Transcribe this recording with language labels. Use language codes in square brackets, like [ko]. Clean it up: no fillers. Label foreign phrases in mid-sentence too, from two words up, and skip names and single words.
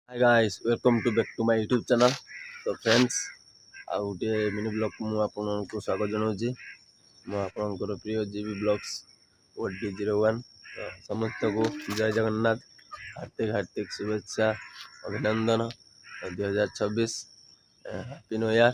[en] Hi guys, welcome to back to my YouTube channel. [hi] तो फ्रेंड्स [or] ଆଉ ଗୋଟିଏ ମିନି ବ୍ଲଗ୍ ମୁଁ ଆପଣଙ୍କୁ ସ୍ୱାଗତ ଜଣାଉଛି। ମୁଁ ଆପଣଙ୍କର ପ୍ରିୟ ଜିବି ବ୍ଲଗ୍ସ OD01। ତ ସମସ୍ତଙ୍କୁ ଜୟ ଜଗନ୍ନାଥ, ହାର୍ଦ୍ଦିକ ଶୁଭେଚ୍ଛା, ଅଭିନନ୍ଦନ 2026 [en] happy new year.